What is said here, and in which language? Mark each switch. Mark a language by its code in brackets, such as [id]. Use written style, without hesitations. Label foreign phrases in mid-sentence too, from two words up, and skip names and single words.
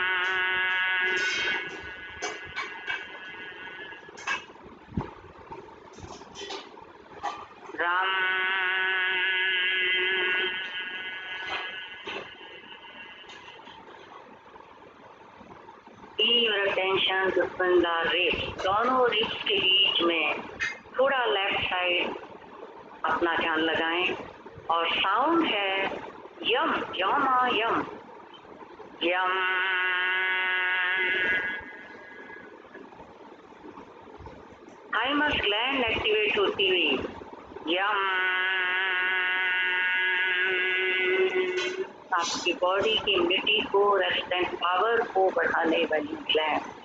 [en] रम. Your attention between the ribs. [hi] दोनों रिब्स के बीच में थोड़ा [en] left side [hi] अपना ध्यान लगाएं और साउंड है यम. यमा यम. यम. [en] thymus gland activate [hi] होती हुई. यम. आपकी बॉडी की इम्यूनिटी को, [en] resistant power [hi] को बढ़ाने वाली ग्लैंड.